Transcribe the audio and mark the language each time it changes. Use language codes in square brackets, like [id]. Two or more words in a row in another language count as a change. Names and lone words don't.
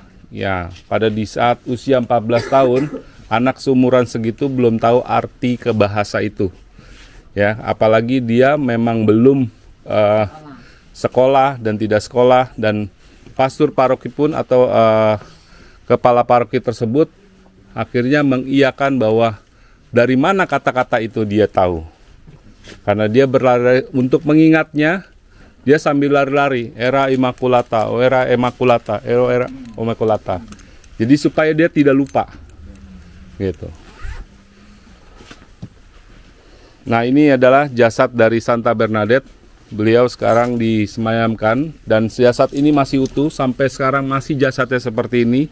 [id] Ya, pada di saat usia 14 tahun, anak seumuran segitu belum tahu arti ke bahasa itu, ya, apalagi dia memang belum sekolah dan tidak sekolah, dan pastor paroki pun atau kepala paroki tersebut akhirnya mengiyakan bahwa dari mana kata-kata itu dia tahu? Karena dia berlari untuk mengingatnya, dia sambil lari-lari, [oc] era Immaculata, era Immaculata, era Immaculata. [id] Jadi supaya dia tidak lupa, gitu. Nah, ini adalah jasad dari Santa Bernadette. Beliau sekarang disemayamkan dan jasad ini masih utuh sampai sekarang, masih jasadnya seperti ini.